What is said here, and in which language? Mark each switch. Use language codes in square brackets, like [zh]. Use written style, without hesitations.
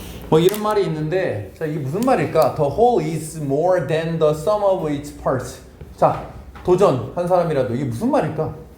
[ko] 뭐 이런 말이 있는데, 자 이게 무슨 말일까? [en] The whole is more than the sum of its parts. [ko] 자 도전 한 사람이라도 이게 무슨 말일까?